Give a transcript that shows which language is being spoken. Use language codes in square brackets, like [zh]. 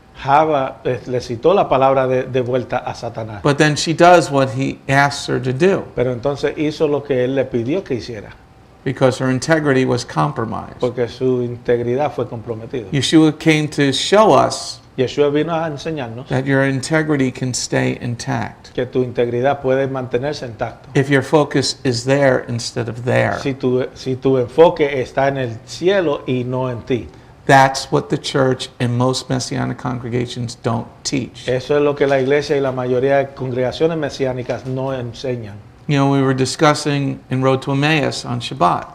[es] Java le citó la palabra de vuelta a Satanás. [en] But then she does what he asks her to do [es] Pero entonces hizo lo que él le pidió que hiciera, [en] because her integrity was compromised. [es] porque su integridad fue comprometida. [en] Yeshua came to show us [es] Yeshua vino a enseñarnos [en] that your integrity can stay intact [es] que tu integridad puede mantenerse intacto. [en] if your focus is there instead of there. [es] Si tu enfoque está en el cielo y no en ti. [en] That's what the church and most Messianic congregations don't teach. [es] Eso es lo que la iglesia y la mayoría de congregaciones mesiánicas no enseñan. [en] You know, we were discussing in Road to Emmaus on Shabbat.